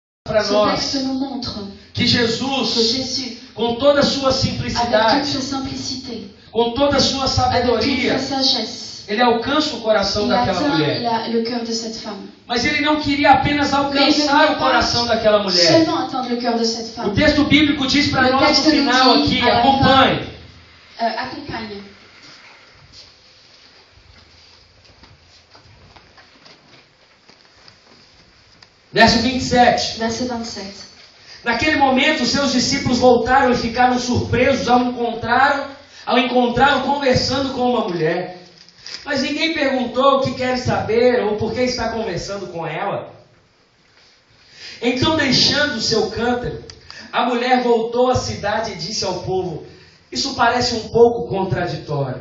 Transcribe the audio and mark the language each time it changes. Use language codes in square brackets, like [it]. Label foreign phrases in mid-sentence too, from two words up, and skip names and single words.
[pt] para [fr] Ce [pt] nós [fr] texte nous montre que que [pt] Jesus, [fr] Jésus, [pt] com toda a sua [fr] avec [pt] simplicidade, [fr] toute sa simplicité, [pt] com toda a sua [fr] avec toute [pt] sabedoria, [fr] sa sagesse, [pt] ele alcança o coração [fr] il [pt] daquela [fr] atteint [pt] mulher. [fr] le cœur de cette femme. [pt] Mas ele não queria apenas alcançar o coração daquela mulher. [fr] Seulement atteindre le cœur de cette [pt] O [fr] femme. [pt] texto bíblico diz para [fr] Le [pt] nós no [fr] texte nous [pt] final [fr] dit [pt] aqui, [fr] à la [pt] acompanhe. [fr] Accompagne. [pt] Verso 27. [fr] Verset 27. [pt] Naquele momento, seus discípulos voltaram e ficaram surpresos ao encontrá-lo conversando com uma mulher. Mas ninguém perguntou o que quer saber ou por que está conversando com ela. Então, deixando o seu cântaro, a mulher voltou à cidade e disse ao povo: isso parece um pouco contraditório.